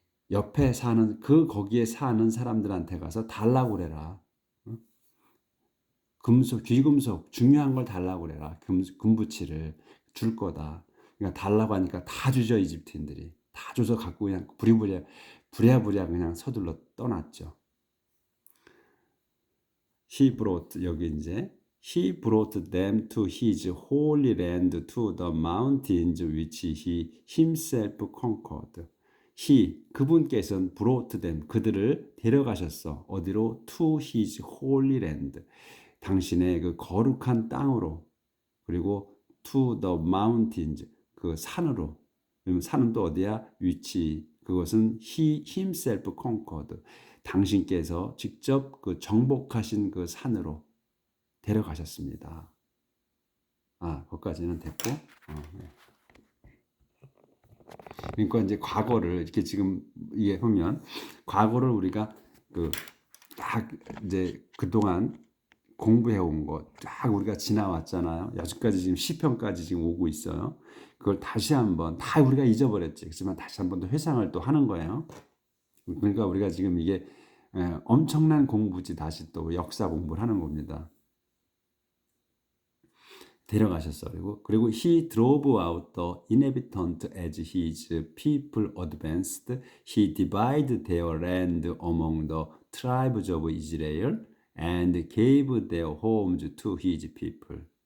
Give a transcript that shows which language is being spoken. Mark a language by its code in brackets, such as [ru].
[ko] 옆에 사는 거기에 사는 사람들한테 가서 달라고 그래라. 금속, 귀금속 중요한 걸 달라고 그래라. 금부치를 줄 거다. 그러니까 달라고 하니까 다 주죠. 이집트인들이 다 줘서 갖고 그냥 부랴부랴 그냥 서둘러 떠났죠. [en] He brought [ko] 여기 이제 [en] He brought them to his holy land to the mountains which he himself conquered. [ko] He 그분께서는 [en] brought them [ko] 그들을 데려가셨어. 어디로? [en] To his holy land. [ko] 당신의 그 거룩한 땅으로 그리고 [en] to the mountains [ko] 그 산으로. 산은 또 어디야? 위치. 그것은 [en] he himself conquered. [ko] 당신께서 직접 그 정복하신 그 산으로 데려가셨습니다. 거기까지는 됐고. 네. 그러니까 이제 과거를 이렇게 지금 이게 보면 과거를 우리가 딱 이제 그동안 공부해 온 거 딱 우리가 지나왔잖아요. 여기까지 지금 시편까지 지금 오고 있어요. 그걸 다시 한번 다 우리가 잊어버렸지. 그렇지만 다시 한번 또 회상을 또 하는 거예요. 그러니까 우리가 지금 이게 엄청난 공부지 다시 또 역사 공부를 하는 겁니다. 데려가셨어요. 그리고 [en] he drove out the inhabitant as his people advanced. He divided their land among the tribes of Israel and gave their homes to his people.